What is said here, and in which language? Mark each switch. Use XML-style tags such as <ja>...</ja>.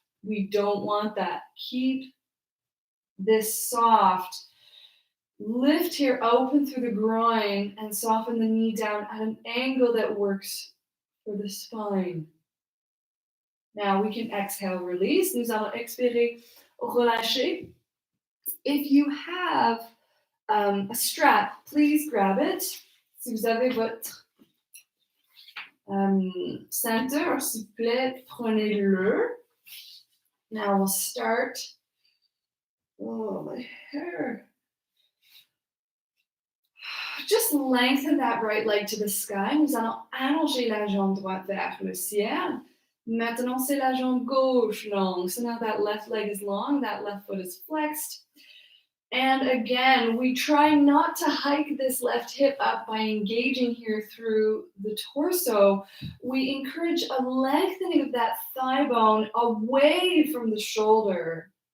<en>We don't want that. Keep this soft. Lift here, open through the groin, and soften the knee down at an angle that works for the spine. Now we can exhale, release.</en> <fr>Nous allons expirer, relâcher.</fr> <en>If you have a strap, please grab it.</en> <fr>Si vous avez votre ceinture, s'il vous plaît, prenez-le.</fr> <en>Now we'll start. Oh, my hair. Just lengthen that right leg to the sky.</en> <fr>Nous allons allonger la jambe droite vers le ciel. Maintenant, c'est la jambe gauche longue.</fr> <en>So now that left leg is long, that left foot is flexed. And again, we try not to hike this left hip up by engaging here through the torso. We encourage a lengthening of that thigh bone away from the shoulder.</en>